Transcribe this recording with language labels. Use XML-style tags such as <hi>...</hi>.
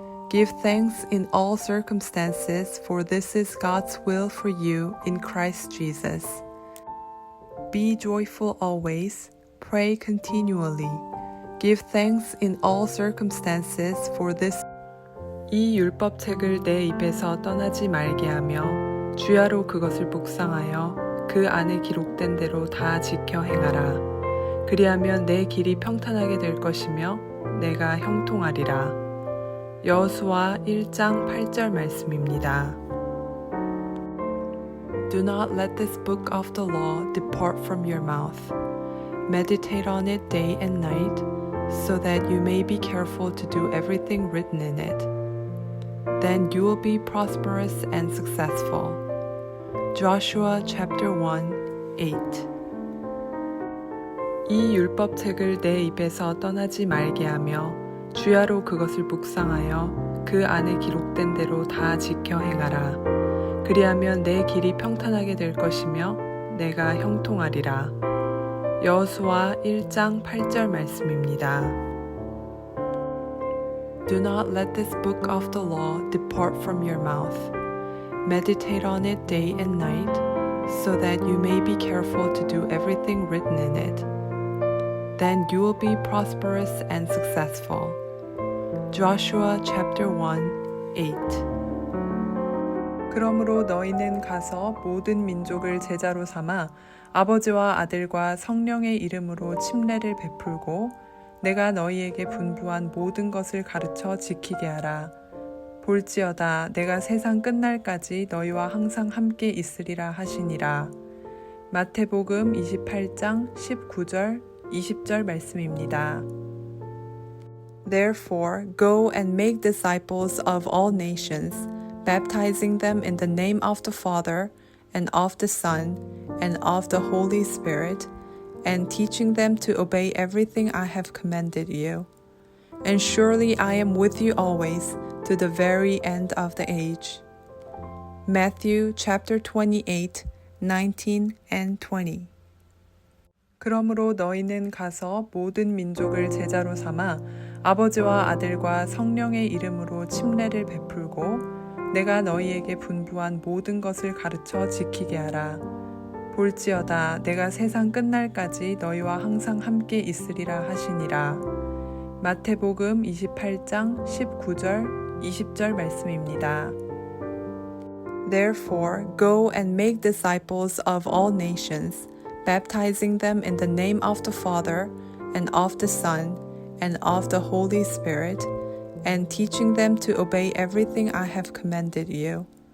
<en>Give thanks in all circumstances, for this is God's will for you in Christ Jesus. Be joyful always, pray continually. Give thanks in all circumstances, for this.</en> <ko>이 율법책을 내 입에서 떠나지 말게 하며 주야로 그것을 묵상하여 그 안에 기록된 대로 다 지켜 행하라. 그리하면 내 길이 평탄하게 될 것이며 내가 형통하리라. 여호수아 1장 8절 말씀입니다.</ko> <en>Do not let this book of the law depart from your mouth. Meditate on it day and night, so that you may be careful to do everything written in it. Then you will be prosperous and successful. Joshua chapter 1, 8</en> <ko>이 율법책을 내 입에서 떠나지 말게 하며 주야로 그것을 묵상하여 그 안에 기록된 대로 다 지켜 행하라. 그리하면 내 길이 평탄하게 될 것이며 내가 형통하리라. 여호수아 1장 8절 말씀입니다.</ko> <en>Do not let this book of the law depart from your mouth. Meditate on it day and night, so that you may be careful to do everything written in it. Then you will be prosperous and successful. Joshua chapter 1, 8.</en> <ko>그러므로 너희는 가서 모든 민족을 제자로 삼아 아버지와 아들과 성령의 이름으로 침례를 베풀고 내가 너희에게 분부한 모든 것을 가르쳐 지키게 하라. 볼지어다 내가 세상 끝날까지 너희와 항상 함께 있으리라 하시니라. 마태복음 28장 19절 20절 말씀입니다.</ko> <en>Therefore, go and make disciples of all nations, baptizing them in the name of the Father, and of the Son, and of the Holy Spirit, and teaching them to obey everything I have commanded you. And surely I am with you always, to the very end of the age. Matthew chapter 28, 19 and 20.</en> <ko>그러므로 너희는 가서 모든 민족을 제자로 삼아 아버지와 아들과 성령의 이름으로 침례를 베풀고 내가 너희에게 분부한 모든 것을 가르쳐 지키게 하라. 볼지어다 내가 세상 끝날까지 너희와 항상 함께 있으리라 하시니라. 마태복음 28장 19절 20절 말씀입니다.</ko> <en>Therefore, go and make disciples of all nations, baptizing them in the name of the Father, and of the Son, and of the Holy Spirit, and teaching them to obey everything I have commanded you.</en>